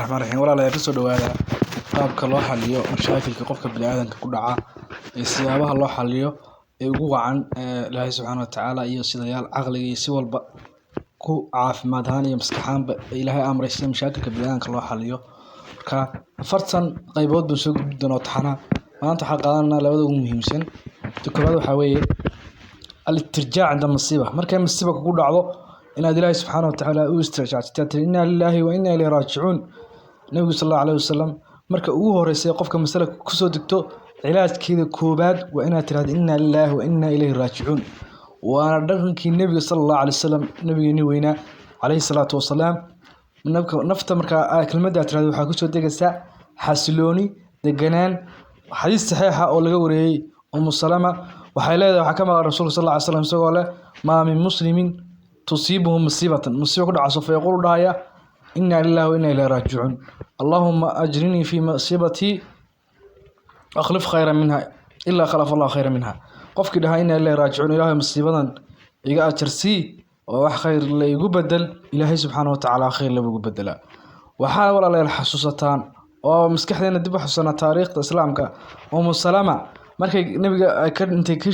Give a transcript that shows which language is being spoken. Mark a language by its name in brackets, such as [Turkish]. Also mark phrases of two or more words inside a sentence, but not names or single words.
[Arabic] الرحمن الرحيم ولا لا يرسل هذا [Somali] qaabka loo xaliyo mashaakilka qofka bini'aadamka ku dhaca siyaabaha loo xaliyo ugu wacan Ilaahay [Arabic] سبحانه وتعالى [Somali] iyo sidayaal aqliga iyo si walba ku caafimaad ahaan iyo maskax ahaanba Ilaahay amraysan mashaakilka bini'aadamka loo xaliyo marka afartan qaybood buu soo gudbin doonaa taxana maanta waxa qaadanaa labada ugu muhiimsan koowaad waxa weeye [Arabic] الاسترجاع عند المصيبة [Somali] markay masiiba kugu dhacdo inaad Ilaahay [Arabic] سبحانه وتعالى [Somali] u istirjaacto [Arabic] إنا لله وإنا إليه راجعون [Somali] nabiga [Arabic] صلى الله عليه وسلم [Somali] marka ugu horeysay qofka mas'ala ku soo degto cilaajkeeda koobaad waa inaad tiraahdo [Arabic] إنا لله وإنا إليه راجعون [Somali] waana dhaqankii nabiga [Arabic] صلى الله عليه وسلم [Somali] nabigeena weyna [Arabic] عليه الصلاة والسلام [Somali] nafta marka kelmadda tiraahdo waxa ku soo degaysa xasilooni deganaan xadiis saxiix ah oo laga wariyay Salama waxay leedahay waxa ka maqan rasuulka [Arabic] صلى الله عليه وسلم [Somali] isagoo leh [Arabic] ما من مسلم تصيبه مصيبة [Somali] musiibo ku dhacso [Arabic] فيقول [Somali] dhahaya [Arabic] إنا لله وإنا إليه راجعون اللهم أجرني في مصيبتي أخلف خيرا منها إلا أخلف الله خيرا منها [Somali] qofkii dhahay [Arabic] إنا لله راجعون [Somali] ilaahay musiibadan iga ajarsi oo wax khayr la igu bedel ilaahay [Arabic] سبحانه وتعالى [Somali] khayr la igu bedela waxa walaalayaal xasuusataan oo maskaxdeena dib u xasuusana taariikhda islaamka Salama markay nabiga ka dhintay ka